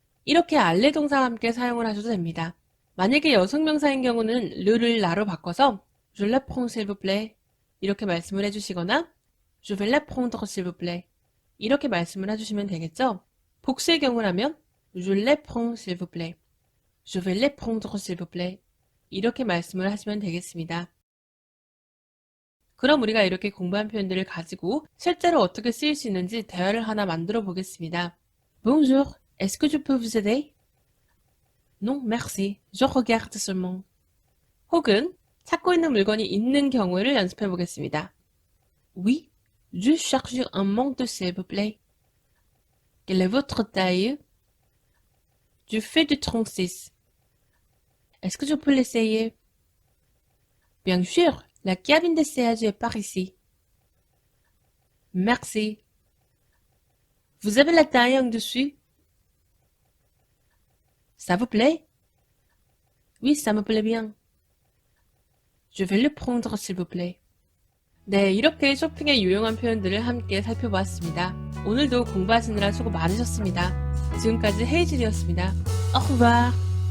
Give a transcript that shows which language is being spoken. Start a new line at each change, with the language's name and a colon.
Korean: 이렇게 알레 동사와 함께 사용을 하셔도 됩니다. 만약에 여성명사인 경우는 르를 나로 바꿔서
French: Je la prends s'il vous plaît.
Korean: 이렇게 말씀을 해주시거나
French: Je vais la prendre s'il vous plaît.
Korean: 이렇게 말씀을 해주시면 되겠죠?
French: 복수의 경우라면 Je les prends s'il vous plaît. Je vais les prendre s'il vous plaît.
Korean: 이렇게 말씀을 하시면 되겠습니다. 그럼 우리가 이렇게 공부한 표현들을 가지고 실제로 어떻게 쓰일 수 있는지 대화를 하나 만들어 보겠습니다.
French: Bonjour, est-ce que je peux vous aider? Non, merci. Je regarde seulement.
Korean: 혹은 찾고 있는 물건이 있는 경우를 연습해 보겠습니다.
French: Oui, je cherche un manteau s'il vous plaît. Quelle est votre taille? Je fais du 36. Est-ce que je peux l'essayer? Bien sûr, la cabine d'essayage est par ici. Merci. Vous avez la taille en dessus? Ça vous plaît? Oui, ça me plaît bien. Je vais le prendre, s'il vous plaît.
Korean: 네, 이렇게 쇼핑의 유용한 표현들을 함께 살펴보았습니다. 오늘도 공부하시느라 수고 많으셨습니다. 지금까지 헤이즐이었습니다. Au revoir.